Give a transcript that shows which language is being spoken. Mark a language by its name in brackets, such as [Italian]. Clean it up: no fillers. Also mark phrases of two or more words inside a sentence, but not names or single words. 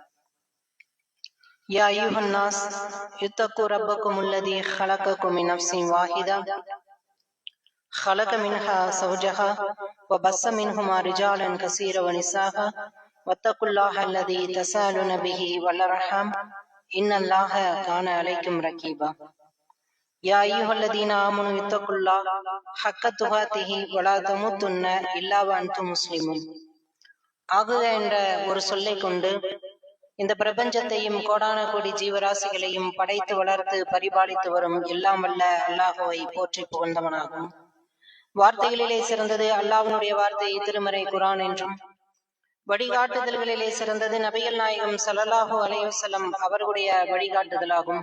[Arabic] يا أيها الناس اتقوا ربكم الذي خلقكم من نفس واحدة خلق منها زوجها وبث منهما رجالا كثيرا ونساء واتقوا الله الذي تساءلون به والأرحام إن الله كان عليكم رقيبا يا أيها الذين آمنوا اتقوا الله حق تقاته ولا تموتن إلا وأنتم مسلمون. [Tamil] ஆகுக என்ற ஒரு சொல்லை கொண்டு இந்த பிரபஞ்சத்தையும் கோடான கோடி ஜீவராசிகளையும் படைத்து வளர்த்து பரிபாலித்து வரும் எல்லாம் வல்ல அல்லாஹுவை போற்றி புகழ்ந்தவனாகும். வார்த்தைகளிலே சிறந்தது அல்லாஹ்வினுடைய வார்த்தை திருமறை குர்ஆன் என்றும், வழிகாட்டுதல்களிலே சிறந்தது நபிகள் நாயகம் [Arabic] صلى الله عليه وسلم [Tamil] அவர்களுடைய வழிகாட்டுதலாகும்.